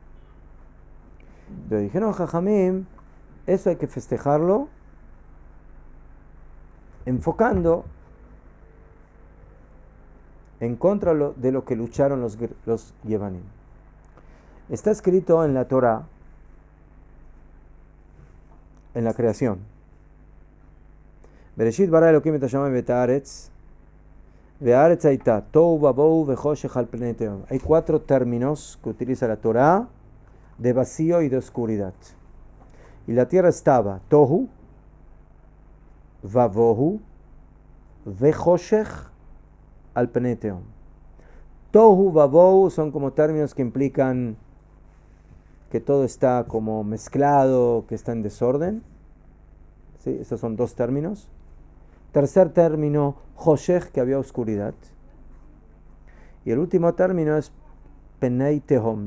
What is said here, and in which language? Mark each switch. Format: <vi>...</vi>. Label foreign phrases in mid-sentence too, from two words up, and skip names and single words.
<es>Le dijeron Jajamim, eso hay que festejarlo enfocando en contra de lo que lucharon los Yevanim. Está escrito en la Torah, en la creación.</es> <he>בראשית ברא אלוקים את השמים ואת הארץ, והארץ היתה תוהו ובוהו וחושך על פני תהום.</he> <es>Hay 4 términos que utiliza la Torah de vacío y de oscuridad. Y la tierra estaba</es> <he>תוהו, ובוהו, וחושך על פני תהום. תוהו ובוהו</he> <es>son como términos que implican que todo está como mezclado, que está en desorden. ¿Sí? Esos son 2 términos. Tercer término, Joshech, que había oscuridad. Y el último término es</es> <he>פני תהום.</he>